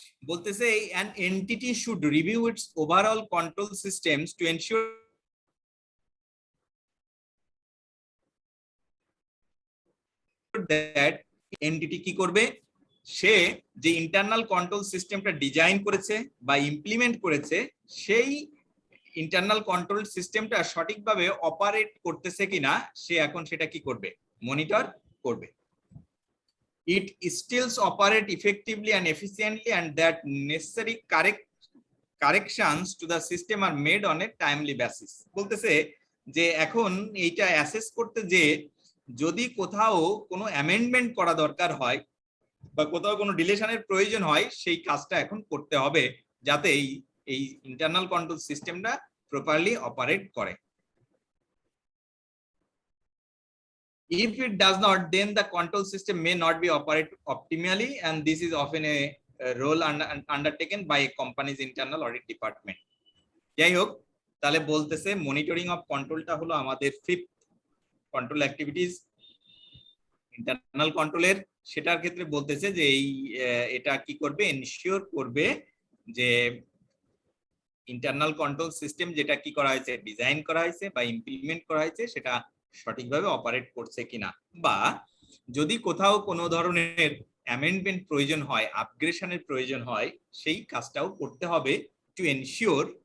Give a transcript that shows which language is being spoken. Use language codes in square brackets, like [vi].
[bn] বলতেছে [en] an entity should review its overall control systems to ensure that entity [bn] কি করবে, সে যে ইন্টারনাল কন্ট্রোল সিস্টেমটা ডিজাইন করেছে বা ইমপ্লিমেন্ট করেছে সেই ইন্টারনাল কন্ট্রোল সিস্টেমটা সঠিকভাবে অপারেট করতেছে কিনা সে এখন সেটা কি করবে, মনিটর করবে। [en] It still operate effectively and efficiently and that necessary corrections to the system are made on a timely basis. [bn] বলতেছে যে এখন এইটা অ্যাসেস করতে যে যদি কোথাও কোনো অ্যামেন্ডমেন্ট করা দরকার হয় বা কোথাও কোনো ডিলেশনের প্রয়োজন হয় সেই কাজটা এখন করতে হবে যাতে এই ইন্টারনাল কন্ট্রোল সিস্টেমটা প্রপারলি অপারেট করে। [en] If it does not, then the control system may not be operate optimally and this is often a role undertaken by a company's internal audit department. [bn] যাই হোক, তাহলে বলতেছে মনিটরিং অফ কন্ট্রোলটা হলো আমাদের fifth control activities internal কন্ট্রোলের। সেটার ক্ষেত্রে বলতেছে যে এটা কি করবে, এনশিওর করবে যে ইন্টারনাল কন্ট্রোল সিস্টেম যেটা কি করা হয়েছে, ডিজাইন করা হয়েছে বা ইমপ্লিমেন্ট করা হয়েছে সেটা সঠিকভাবে অপারেট করছে কিনা, বা যদি কোথাও কোনো ধরনের অ্যামেন্ডমেন্ট প্রয়োজন হয়, আপগ্রেশনের প্রয়োজন হয়, সেই কাজটাও করতে হবে টু এনশিওর।